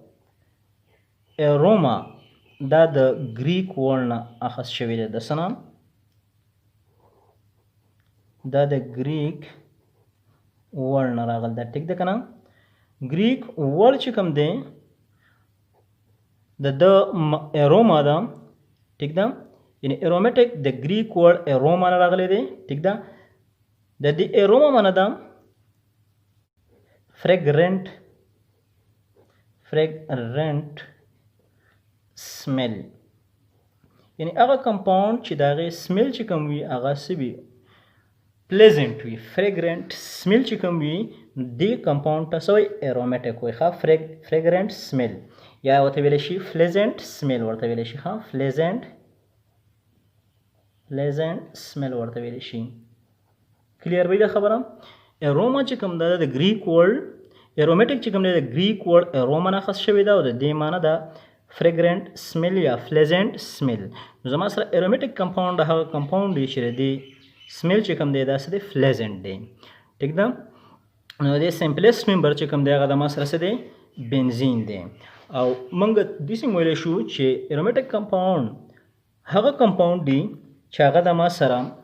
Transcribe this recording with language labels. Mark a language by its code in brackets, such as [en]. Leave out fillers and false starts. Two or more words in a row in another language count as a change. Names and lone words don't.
[ps] اروما دا د [en] Greek word [ps] نه اخذ شوی دی د څه نه دا د [en] Greek word [ps] نه راغلی ده ټیک ده که نه [en] Greek word [ps] چې کوم دی د اروما ده ٹھیک ده یعنی ارومیټک د [en] Greek word [ps] اروما نه راغلی دی ټیک ده د دې اروما معنی ده [en] fragrant smell [ps] یعنی هغه کمپاوند چې د هغې سمیل چې کوم وي هغه څه وي پلیزنټ وي [en] fragrant smell [ps] چې کوم وي دې کمپاوند ته څه وایي ارومیټک وایي ښه [en] fragrant smell [ps] یا ورته ویلی شي [en] pleasant smell [ps] ورته ویلی شي ښه pleasant smell ورته ویلی شي کلیر وي دا خبره اروما چې کوم ده د [en] Greek word [ps] ارومیټک چې کوم دی د [en] Greek word [ps] اروما نه اخذ شوی ده او د دې معنی ده [en] fragrant smell [ps] یا [en] pleasant smell [ps] نو زما سره [en] aromatic compound [ps] هغه کمپاوند دی چې د سمیل چې کوم دی دا څه دی pleasant دی ټیک ده نو د [en] simplest member [ps] چې کوم دی هغه د ما سره څه دی بنزین دی او موږ داسې ویلی شو چې [en] aromatic compound [ps] هغه کمپاوند دی چې هغه د ما سره